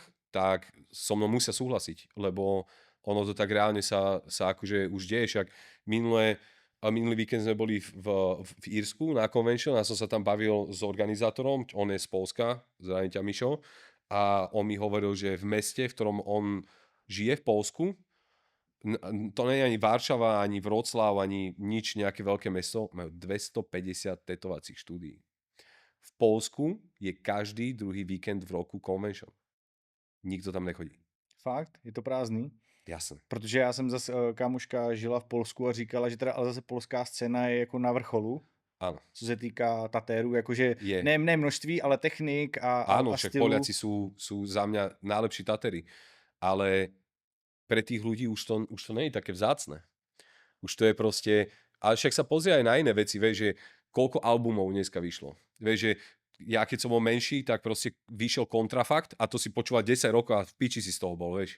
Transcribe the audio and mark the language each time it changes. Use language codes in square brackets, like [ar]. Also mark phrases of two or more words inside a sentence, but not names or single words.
[sk] tak so mnou musia súhlasiť, lebo ono to tak reálne sa akože už deje, však minulý víkend sme boli v Írsku na convention a som sa tam bavil s organizátorom, on je z Polska, zdravím ťa Mišo, a on mi hovoril, že v meste, v ktorom on žije v Polsku, to nie je ani Varšava, ani Vroclav, ani nič, nejaké veľké mesto, majú 250 tetovacích štúdií. V Polsku je každý druhý víkend v roku convention. Nikto tam nechodí. [cs] Fakt? Je to prázdný? [sk] Jasne. [cs] Protože já jsem zase, kámoška žila v Polsku a říkala, že teda ale zase polská scéna je jako na vrcholu. [sk] Áno. [cs] Co se týká tatérů, jakože [sk] Je. [cs] ne množství, ale technik a [sk] Áno, a však [cs] stylu. [sk] Poliaci sú za mňa najlepší tatéri. Ale pre tých ľudí už to nie je také vzácne. Už to je proste... Ale však sa pozrie aj na iné veci, vieš, že koľko albumov dneska vyšlo. Vieš, že ja keď som bol menší, tak proste vyšiel Kontrafakt a to si počúval 10 rokov a v piči si z toho bol, vieš.